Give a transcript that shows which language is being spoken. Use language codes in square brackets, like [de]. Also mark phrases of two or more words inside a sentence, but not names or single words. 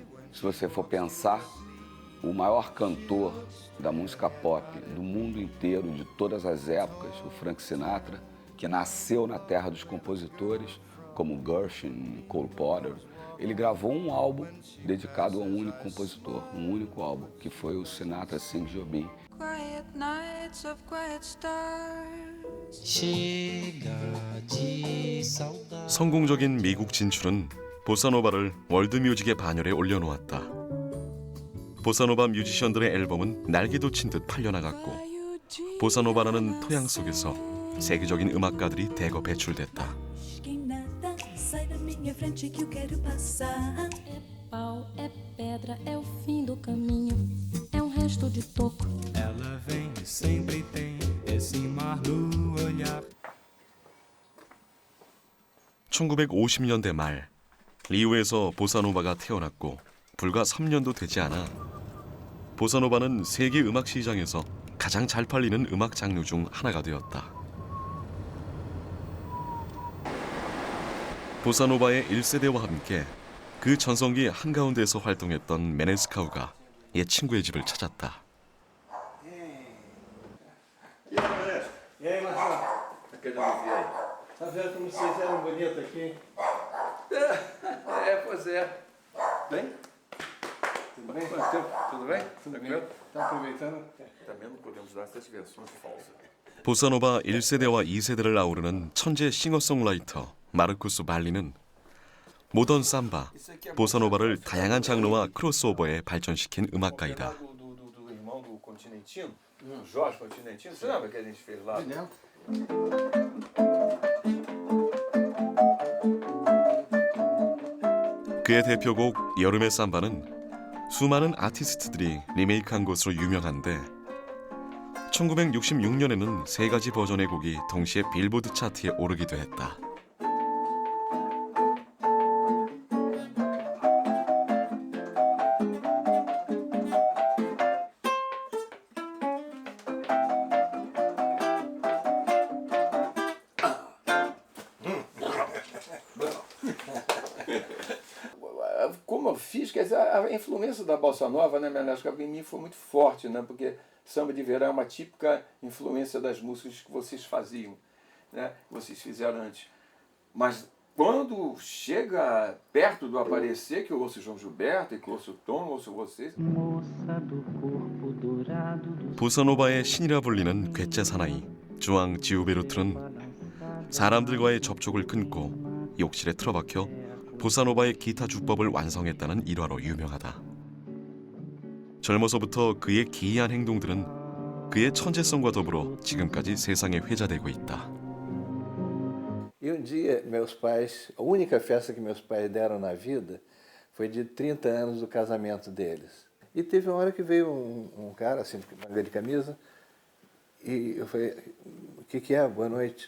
[pt] Se você for pensar, o maior cantor da música pop do mundo inteiro, de todas as épocas, o Frank Sinatra, que nasceu na terra dos compositores, como Gershwin, Cole Porter, ele gravou um álbum dedicado a um único compositor, um único álbum, que foi o Sinatra Sings Jobim. [en] Quiet nights of quiet stars. [ko] 성공적인 미국 진출은 보사노바를 월드뮤직의 반열에 올려놓았다. 보사노바 뮤지션들의 앨범은 날개 돋친 듯 팔려나갔고 보사노바라는 토양 속에서 세계적인 음악가들이 대거 배출됐다. [pt] É pau, é pedra, é o fim do caminho, é um resto de toco. Ela vem e sempre tem esse mar no olhar. [ko] 1950년대 말 리우에서 보사노바가 태어났고 불과 3년도 되지 않아 보사노바는 세계 음악 시장에서 가장 잘 팔리는 음악 장르 중 하나가 되었다. 보사노바의 1세대와 함께 그 전성기 한가운데에서 활동했던 메네스카우가 옛 친구의 집을 찾았다. [pt] E aí, Marcelo? Aquele alivio aí. Tá vendo como vocês eram bonitos aqui? Pois é. Bem? Tudo bem? Quanto tempo? Tudo bem? Tudo Tranquilo? bem. Tá aproveitando? Também não podemos dar essas versões falsas. [ko] 보사노바 1세대와 2세대를 아우르는 천재 싱어송라이터 마르쿠스 발리는 모던 삼바, 보사노바를 다양한 장르와 크로스오버에 발전시킨 음악가이다. [pt] Do irmão do Continentino, Jorge Continentino, você lembra que a gente fez lá? [ko] 그의 대표곡 여름의 삼바는 수많은 아티스트들이 리메이크한 것으로 유명한데 1966년에는 3가지 버전의 곡이 동시에 빌보드 차트에 오르기도 했다. [pt] Como eu fiz, quer dizer, a influência da Bossa Nova, né, em mim foi muito forte, né, porque samba de verão é uma típica influência das músicas que vocês faziam, né, que vocês fizeram antes. Mas quando chega perto do aparecer, que eu ouço João Gilberto, e que eu ouço Tom, ouço vocês... [ko] 보사노바의 신이라 불리는 괴짜 사나이 주앙 지우베르트는 사람들과의 접촉을 끊고 욕실에 틀어박혀 보사노바의 기타 주법을 완성했다는 일화로 유명하다. 젊어서부터 그의 기이한 행동들은 그의 천재성과 더불어 지금까지 세상에 회자되고 있다. [pt] E dia, meus pais, a única festa que meus pais deram na vida foi de 30 anos do casamento deles. E teve uma hora que veio um cara, assim, de manga de camisa, e eu falei, o que é? Boa noite.